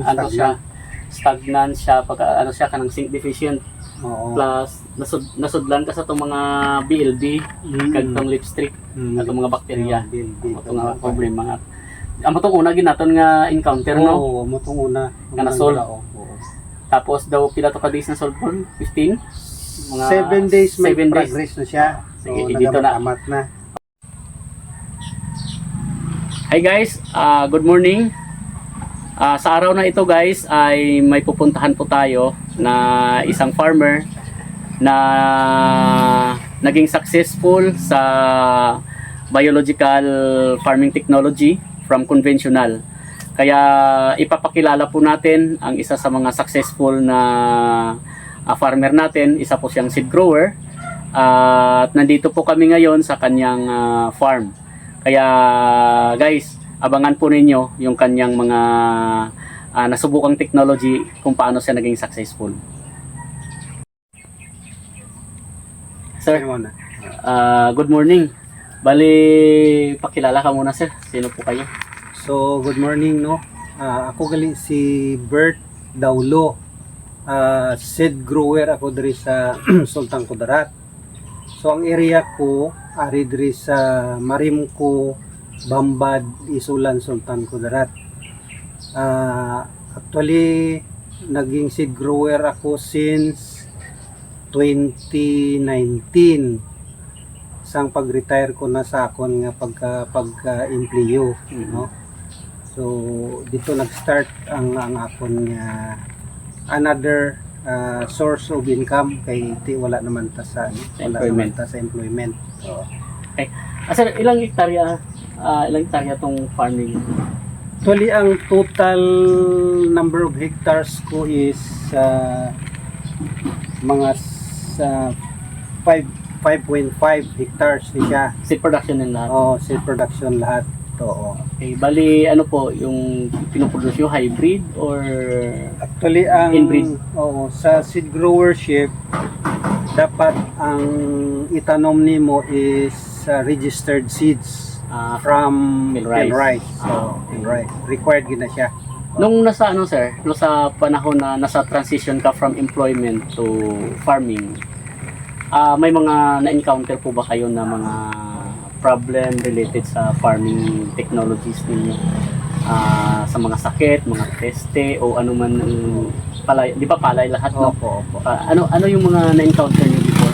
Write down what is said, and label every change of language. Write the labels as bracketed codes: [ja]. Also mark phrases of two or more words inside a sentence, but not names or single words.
[hil] stagnant siya pagka ano siya kanang [en] zinc deficient. [hil] Oo. Plus nasudlan ka sa tong mga BLB kag tong lipstick atong mga bakterya. Ito nga problema nga. Amo tong una ginaton nga encounter no. Oo, mo tong una nga na-solve. Tapos daw pila to ka days na solve po? 15? Mga 7 days may 7 days. progress na siya. [tl] Sige, so, dito na. na. [en] Hi guys, good morning. [tl] Sa araw na ito guys ay may pupuntahan po tayo na isang farmer na naging successful sa [en] biological farming technology [tl] from conventional. Kaya ipapakilala po natin ang isa sa mga successful na farmer natin. Isa po siyang [en] seed grower. [tl] At nandito po kami ngayon sa kanyang farm. Kaya guys, abangan po ninyo yung kanyang mga nasubukang technology kung paano siya naging successful. [en] Sir, good morning. [tl] Bali, pakilala ka muna sir. Sino po kayo? [en] So, good morning [hil] no. Ako gali si Bert Daulo. [en] Seed grower [hil] ako diri sa Sultan Kudarat. So ang area ko ari diri sa Marimco, Bambad, Isulan, Sultan Kudarat. [tl] Actually naging [en] seed grower [tl] ako since 2019. [hil] Sang pag-retire ko na sa akon nga pagka-employo, no. So dito nag-start ang akon nga [en] another source of income [hil] kay wala naman ta sa employment. So, okay. [tl] Sir, ilang hektarya tong farming? [en] Actually ang total number of hectares ko is mga 5.5 hectares siya. Seed production [tl] din lahat? [en] Seed production [tl] lahat. Oo. Okay, bali ano po yung pinoproduce yung [en] hybrid or [tl] actually ang inbreed? [hil] Sa seed growership dapat ang itanom nimo is [en] registered seeds from Milrice. [hil] Milrice required gid na siya. [tl] Nung nasa ano sir, no sa panahon na nasa transition ka [en] from employment to farming, [tl] may mga na-encounter po ba kayo na mga problem related sa [en] farming technologies [tl] ninyo? Sa mga sakit, mga peste o ano man ang palay, di ba palay lahat no? Opo. Ano yung mga na-encounter niyo before?